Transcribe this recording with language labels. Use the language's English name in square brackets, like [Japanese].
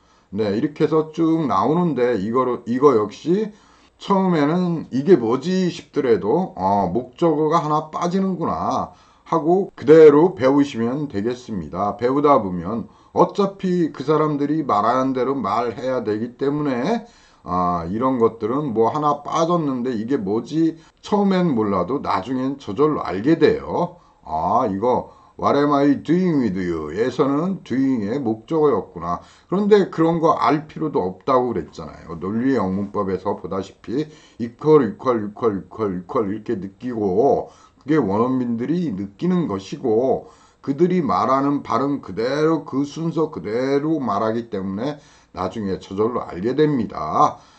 [Korean] 네, 이렇게 해서 쭉 나오는데 이거 역시 처음에는 이게 뭐지 싶더라도 목적어가 하나 빠지는구나 하고 그대로 배우시면 되겠습니다. 배우다 보면 어차피 그 사람들이 말하는 대로 말해야 되기 때문에 이런 것들은 뭐 하나 빠졌는데 이게 뭐지 처음엔 몰라도 나중엔 저절로 알게 돼요. [English] 이거 What am I doing with you? [Korean] 에서는 doing의 목적어였구나. 그런데 그런 거 알 필요도 없다고 그랬잖아요. 논리의 영문법에서 보다시피 equal 이렇게 느끼고 그게 원어민들이 느끼는 것이고 그들이 말하는 발음 그대로 그 순서 그대로 말하기 때문에 나중에 저절로 알게 됩니다.